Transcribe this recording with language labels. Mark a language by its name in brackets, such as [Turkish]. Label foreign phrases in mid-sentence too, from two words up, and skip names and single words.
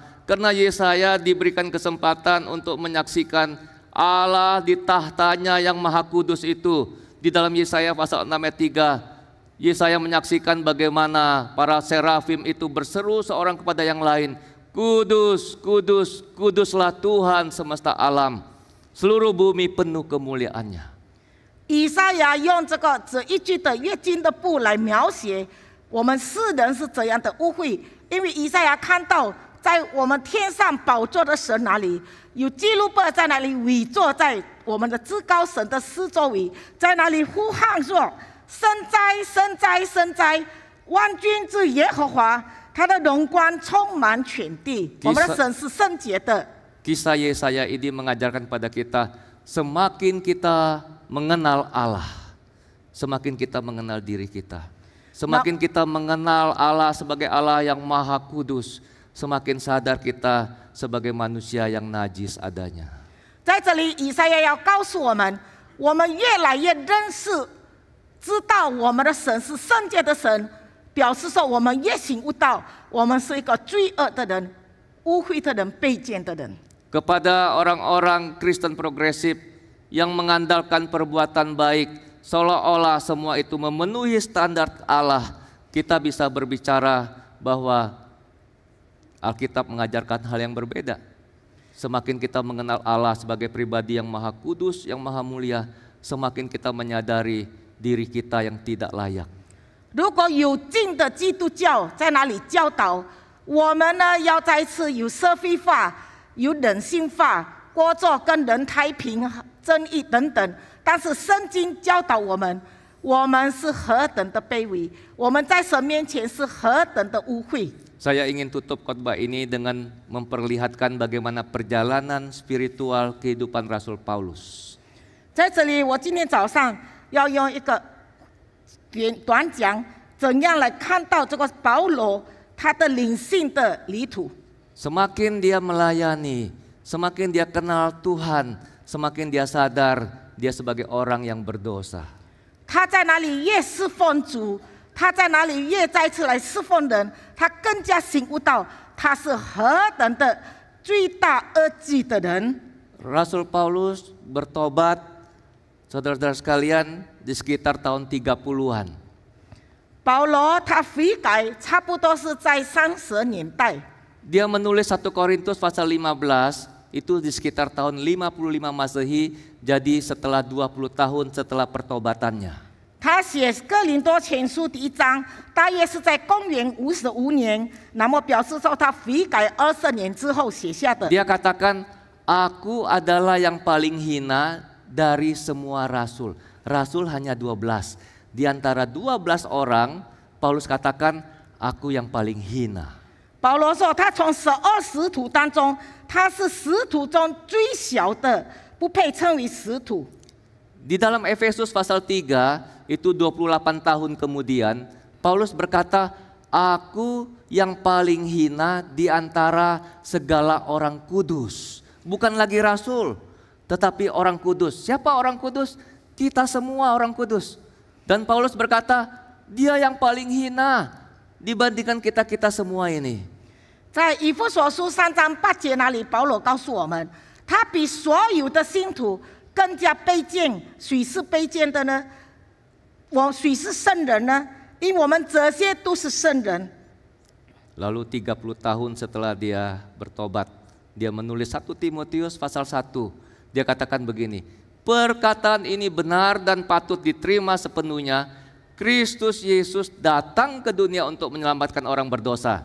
[Indonesian] Karena Yesaya diberikan kesempatan untuk menyaksikan Allah di tahtanya yang maha kudus itu. Di dalam Yesaya pasal 6 ayat 3, Yesaya menyaksikan bagaimana para serafim itu berseru seorang kepada yang lain, kudus, kudus, kuduslah Tuhan semesta alam, seluruh bumi penuh kemuliaannya. [Chinese] 以赛亚用这一句的月经的布来描写我们世人是怎样的污秽，因为以赛亚看到在我们天上宝座的神那里，有基路伯在那里围坐在我们的至高神的四周围，在那里呼喊说：圣哉，圣哉，圣哉！万军之耶和华，他的荣光充满全地。我们的神是圣洁的。 [Indonesian] Kisah Yesaya ini mengajarkan pada kita, semakin kita mengenal Allah, semakin kita mengenal diri kita. Semakin kita mengenal Allah sebagai Allah yang maha kudus, semakin sadar kita sebagai manusia yang najis adanya. [Chinese] 在这里，以赛亚要告诉我们，我们越来越认识、知道我们的神是圣洁的神，表示说我们越醒悟到，我们是一个罪恶的人、污秽的人、卑贱的人。 [Indonesian] Kepada orang-orang Kristen progresif yang mengandalkan perbuatan baik, seolah-olah semua itu memenuhi standar Allah, kita bisa berbicara bahwa Alkitab mengajarkan hal yang berbeda. Semakin kita mengenal Allah sebagai pribadi yang maha kudus, yang maha mulia, semakin kita menyadari diri kita yang tidak layak. [Chinese] 如果有劲的基督教在那里教导我们呢，要再次有社会化、有人性化，过着跟人太平、正义等等。但是圣经教导我们，我们是何等的卑微，我们在神面前是何等的污秽。 [Indonesian] Saya ingin tutup khotbah ini dengan memperlihatkan bagaimana perjalanan spiritual kehidupan Rasul Paulus. [Chinese] 在这里，我今天早上要用一个短讲，怎样来看到这个保罗他的灵性的旅途。 [Indonesian] Semakin dia melayani, semakin dia kenal Tuhan, semakin dia sadar dia sebagai orang yang berdosa. [Chinese] 他在哪里越侍奉主，他在哪里越再次来侍奉人，他更加醒悟到他是何等的罪大恶极的人。 [Indonesian] Rasul Paulus bertobat, saudara-saudara sekalian, di sekitar tahun 30-an. [Chinese] 保罗他悔改，差不多是在30年代。 [Indonesian] Dia menulis 1 Korintus pasal 15 itu di sekitar tahun 55 Masehi, jadi setelah 20 tahun setelah pertobatannya. [Chinese] 他写哥林多前书第1章，大约是在公元55年，那么表示说他悔改20年之后写下的。 [Indonesian] Dia katakan, aku adalah yang paling hina dari semua rasul. Rasul hanya 12. Di antara 12 orang, Paulus katakan, aku yang paling hina. [Chinese] 保罗说，他从12使徒当中，他是使徒中最小的，不配称为使徒。 [Indonesian] Di dalam Efesus pasal 3, itu 28 tahun kemudian, Paulus berkata, aku yang paling hina di antara segala orang kudus. Bukan lagi rasul, tetapi orang kudus. Siapa orang kudus? Kita semua orang kudus. Dan Paulus berkata, dia yang paling hina dibandingkan kita-kita semua ini. [Chinese] 在以弗所书3章8节那里，保罗告诉我们，他比所有的信徒更加卑贱。谁是卑贱的呢？谁是圣人呢？因为我们这些都是圣人。 [Indonesian] Lalu 30 tahun setelah dia bertobat, dia menulis 1 Timotius pasal 1. Dia katakan begini, perkataan ini benar dan patut diterima sepenuhnya. Kristus Yesus datang ke dunia untuk menyelamatkan orang berdosa.